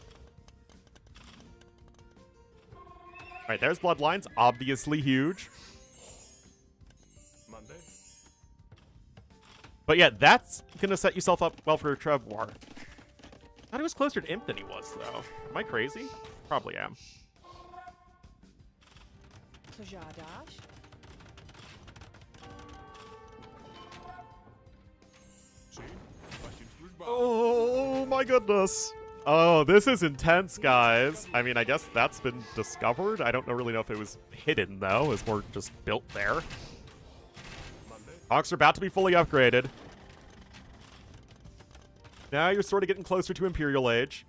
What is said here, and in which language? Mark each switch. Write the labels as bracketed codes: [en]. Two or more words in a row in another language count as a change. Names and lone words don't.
[en] Alright, there's Bloodlines. Obviously huge. Monday. But yeah, that's gonna set yourself up well for a Trev War. I thought he was closer to Imp than he was, though. Am I crazy? Probably am. [cs] Co žádáš? Či? Vašim službám. [en] Oh my goodness. Oh, this is intense, guys. I mean, I guess that's been discovered. I don't really know if it was hidden, though. It was more just built there. Monday. Hawks are about to be fully upgraded. Now you're sort of getting closer to Imperial Age.